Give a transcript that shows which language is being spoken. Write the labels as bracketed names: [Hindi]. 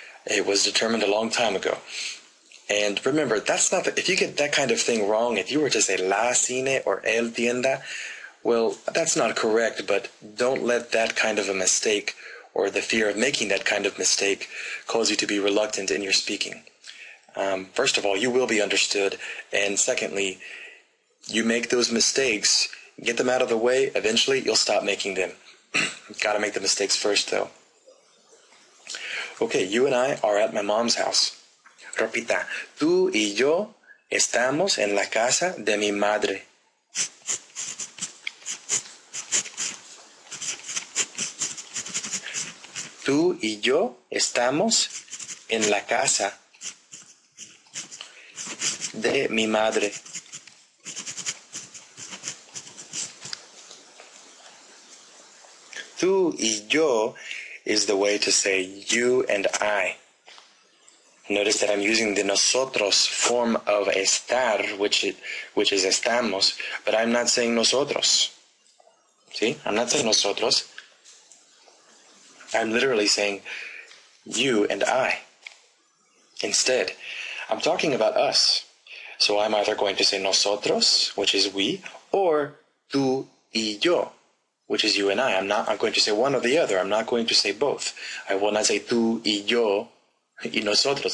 [English] It was determined a long time ago. And remember, that's not if you get that kind of thing wrong, if you were to say [Spanish] la cine [English] or [Spanish] el tienda, [English] well, that's not correct, but don't let that kind of a mistake or the fear of making that kind of mistake cause you to be reluctant in your speaking. First of all, you will be understood, and secondly, you make those mistakes, get them out of the way, eventually you'll stop making them. Gotta make the mistakes first, though. Okay, you and I are at my mom's house. [Spanish] Repita, tú y yo estamos en la casa de mi madre. Tú y yo estamos en la casa de mi madre. Tú y yo [English] is the way to say you and I. Notice that I'm using the nosotros form of estar, which is estamos, but I'm not saying nosotros. See? I'm not saying nosotros. I'm literally saying you and I. Instead, I'm talking about us. So I'm either going to say nosotros, which is we, or [Spanish] tú y yo, [English] which is you and I. I'm going to say one or the other. I'm not going to say both. I will not say [Spanish] tú y yo y nosotros.